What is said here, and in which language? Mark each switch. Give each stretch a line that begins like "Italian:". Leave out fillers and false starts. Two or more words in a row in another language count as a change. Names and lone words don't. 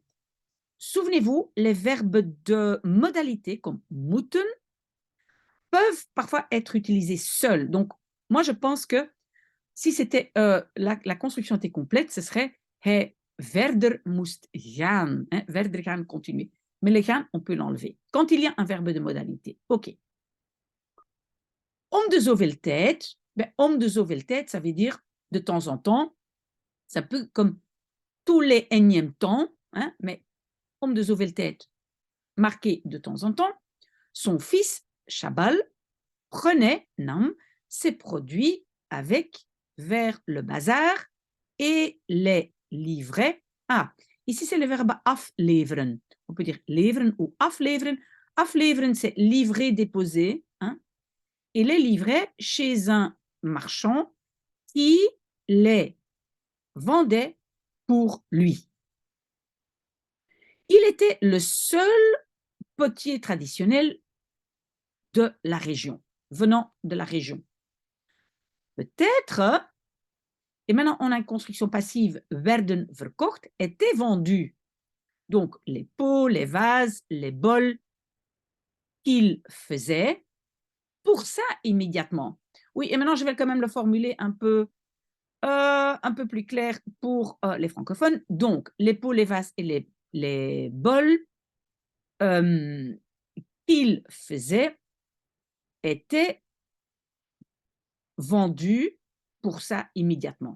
French: Souvenez-vous, les verbes de modalité comme moeten peuvent parfois être utilisés seuls. Donc, moi, je pense que si c'était la construction était complète, ce serait
Dutch: hij verder moest gaan. Hein, verder gaan,
French: continuer. Mais le gaan, on peut l'enlever. Quand il y a un verbe de modalité.
Dutch: OK. Om de zoveel tijd. Ben, om de zoveel tijd,
French: ça veut dire de temps en temps. Ça peut comme tous les énièmes temps, hein, mais
Dutch: om de zoveel tijd,
French: marqué de temps en temps. Son fils, Chabal, prenait, nam, ses produits avec vers le bazar et les livrait. Ah, ici c'est le verbe afleveren. On peut dire leveren ou afleveren. Afleveren, c'est livrer, déposer. Hein, et les livrait chez un marchand qui les vendait pour lui. Il était le seul potier traditionnel de la région, venant de la région. Peut-être, et maintenant on a une construction passive,
Dutch: werden verkocht,
French: étaient vendus. Donc les pots, les vases, les bols qu'il faisait pour ça immédiatement. Oui, et maintenant je vais quand même le formuler un peu plus clair pour les francophones. Donc, les pots, les vases et les bols qu'il faisait étaient vendus pour ça immédiatement.